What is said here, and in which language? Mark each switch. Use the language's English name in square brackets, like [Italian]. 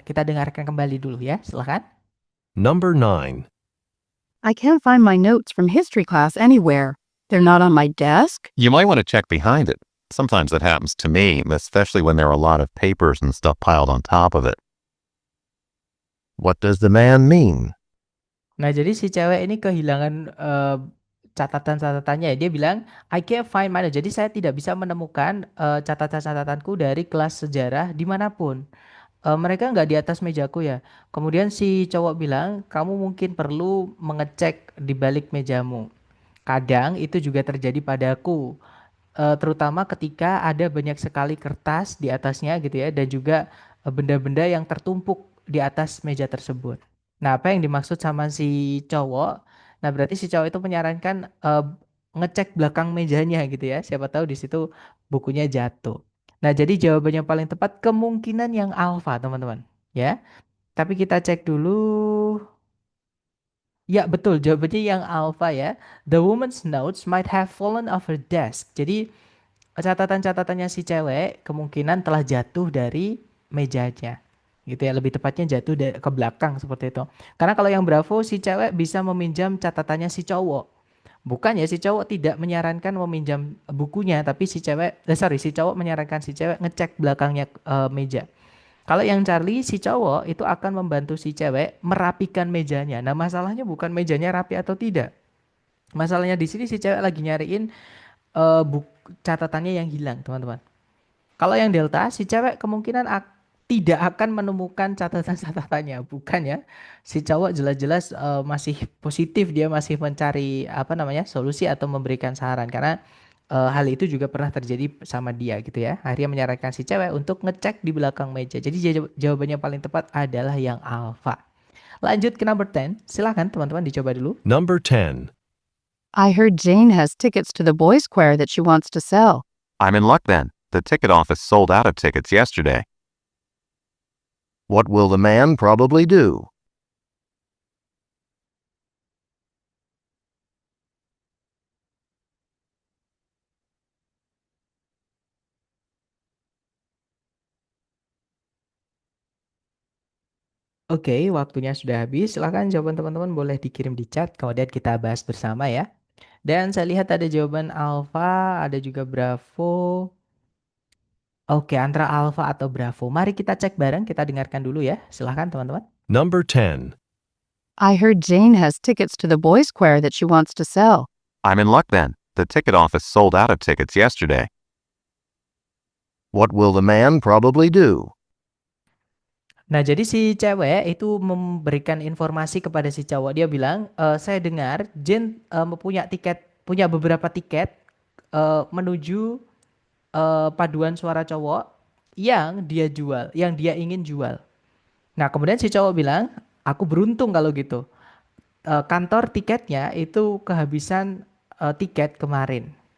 [Indonesian] Kita dengarkan kembali dulu ya, silahkan. [English] Number 9. I can't find my notes from history class anywhere. They're not on my desk. You might want to check behind it. Sometimes that happens to me, especially when there are a lot of papers and stuff piled on top of it. What does the man mean? [Indonesian] Nah, jadi si cewek ini kehilangan catatan-catatannya ya. Dia bilang, [English] I can't find my notes. [Indonesian] Jadi saya tidak bisa menemukan catatan-catatanku dari kelas sejarah dimanapun. Mereka nggak di atas mejaku ya. Kemudian si cowok bilang, kamu mungkin perlu mengecek di balik mejamu. Kadang itu juga terjadi padaku. Terutama ketika ada banyak sekali kertas di atasnya gitu ya. Dan juga benda-benda yang tertumpuk di atas meja tersebut. Nah, apa yang dimaksud sama si cowok? Nah, berarti si cowok itu menyarankan ngecek belakang mejanya gitu ya. Siapa tahu di situ bukunya jatuh. Nah, jadi jawaban yang paling tepat kemungkinan yang alfa, teman-teman. Ya. Tapi kita cek dulu. Ya, betul. Jawabannya yang alfa ya. [English] The woman's notes might have fallen off her desk. [Indonesian] Jadi, catatan-catatannya si cewek kemungkinan telah jatuh dari mejanya. Gitu ya, lebih tepatnya jatuh ke belakang seperti itu. Karena kalau yang Bravo si cewek bisa meminjam catatannya si cowok. Bukan ya, si cowok tidak menyarankan meminjam bukunya, tapi si cowok menyarankan si cewek ngecek belakangnya meja. Kalau yang Charlie, si cowok itu akan membantu si cewek merapikan mejanya. Nah, masalahnya bukan mejanya rapi atau tidak. Masalahnya di sini si cewek lagi nyariin catatannya yang hilang, teman-teman. Kalau yang Delta, si cewek kemungkinan tidak akan menemukan catatan-catatannya, bukan ya. Si cowok jelas-jelas masih positif, dia masih mencari solusi atau memberikan saran karena hal itu juga pernah terjadi sama dia gitu ya. Akhirnya menyarankan si cewek untuk ngecek di belakang meja. Jadi jawabannya paling tepat adalah yang alpha. Lanjut ke number 10. Silahkan teman-teman dicoba dulu. [English] Number 10. I heard Jane has tickets to the boys' choir that she wants to sell. I'm in luck then. The ticket office sold out of tickets yesterday. What will the man probably do? [Indonesian] Oke, waktunya sudah habis. Silahkan jawaban teman-teman boleh dikirim di chat, kemudian kita bahas bersama ya. Dan saya lihat ada jawaban Alfa, ada juga Bravo. Oke, antara Alfa atau Bravo. Mari kita cek bareng, kita dengarkan dulu ya. Silahkan teman-teman. [English] Number 10. I heard Jane has tickets to the boys' choir that she wants to sell. I'm in luck then. The ticket office sold out of tickets yesterday. What will the man probably do? [Indonesian] Nah, jadi si cewek itu memberikan informasi kepada si cowok. Dia bilang, saya dengar Jane punya beberapa tiket menuju paduan suara cowok yang dia ingin jual. Nah, kemudian si cowok bilang, aku beruntung kalau gitu. Kantor tiketnya itu kehabisan tiket kemarin.